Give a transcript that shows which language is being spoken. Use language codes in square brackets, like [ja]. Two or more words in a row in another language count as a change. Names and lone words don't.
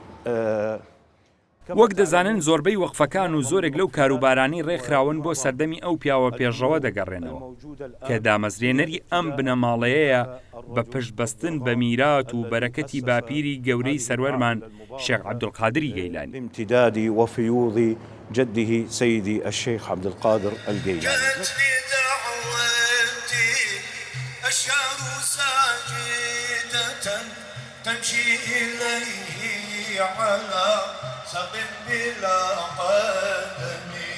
[ckb] وەک دەزانن زۆربەی وەقفەکان و زۆرێک لەو کاروبارانی ڕێکخراون بۆ سەردەمی ئەو پیاوە پێشەوە دەگەڕێنەوە کە دامەزرێنەری ئەم بنەماڵەیەیە بە پشتبەستن بە میرات و بەرەکەتی باپیری گەورەی سەروەرمان شێخ عەبدولقادری گەیلانی. [ar] امتدادي وفيوض جده سيدي الشيخ عبد القادر الجيلاني. تمشي إليه على سق بلا قدم